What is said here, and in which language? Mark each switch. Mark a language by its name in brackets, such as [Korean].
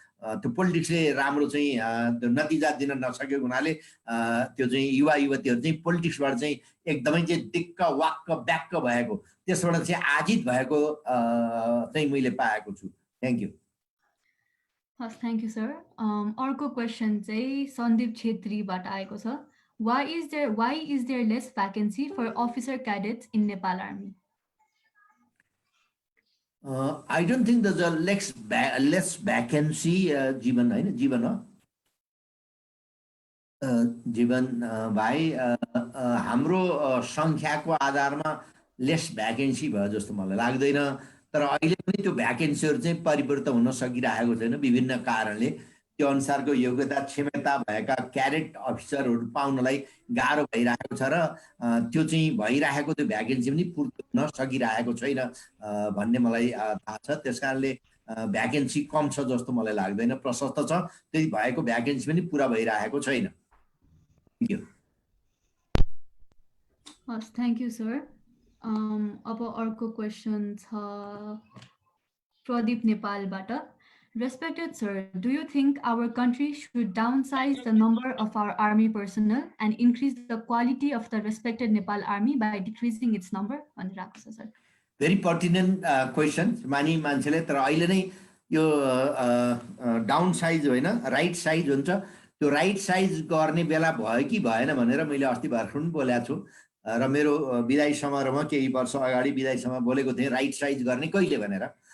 [Nepali] त्यो पोलिटिक्सले राम्रो चाहिँ नतिजा दिन नसकेको हुनाले त्यो चाहिँ युवा युवतीहरू चाहिँ पोलिटिक्सबाट चाहिँ एकदमै चाहिँ दिक्क वाक्क ब्याक्क भएको, त्यसबाट चाहिँ आजित भएको चाहिँ मैले पाएको छु। [English] Thank you. हस्, thank you sir. [Nepali] अर्को क्वेसन चाहिँ सन्दीप छेत्रीबाट आएको छ। [English] Why is there less vacancy for officer cadets in Nepal Army? I don't think there's a less vacancy. [Nepali] जीवन हैन, जीवन हो जीवन भाइ हाम्रो संख्याको आधारमा लेस भ्याकेन्सी भयो जस्तो मलाई लाग्दैन। तर अहिले पनि त्यो भ्याकेन्सीहरू चाहिँ परिवर्तन हुन सकिरहेको छैन विभिन्न कारणले। त्यो अनुसारको योग्यता क्षमता भएका क्याडेट अफिसरहरू पाउनलाई गाह्रो भइरहेको छ र त्यो चाहिँ भइरहेको त्यो भ्याकेन्सी पनि पूर्ति हुन सकिरहेको छैन भन्ने मलाई थाहा छ। त्यसकारणले भ्याकेन्सी कम छ जस्तो मलाई लाग्दैन, प्रशस्त छ, त्यही भएको भ्याकेन्सी पनि पुरा भइरहेको छैन। [English] Thank you. [Nepali] हस्, [English] Thank you sir. [Nepali] अब अर्को क्वेसन छ प्रदीप नेपालबाट। [English] Respected sir, do you think our country should downsize the number of our army personnel and increase the quality of the respected Nepal army by decreasing its number? [Nepali] भनिरहेको छ sir. Very pertinent question मान्छेले, तर अहिले नै यो down size होइन, right size हुन्छ। त्यो राइट साइज गर्ने बेला भयो कि भएन भनेर मैले अस्ति भर्खर पनि बोलेको छु र मेरो विदाई समारोहमा केही वर्ष अगाडि विदाई समारोह बोलेको थिएँ, राइट साइज गर्ने कहिले भनेर।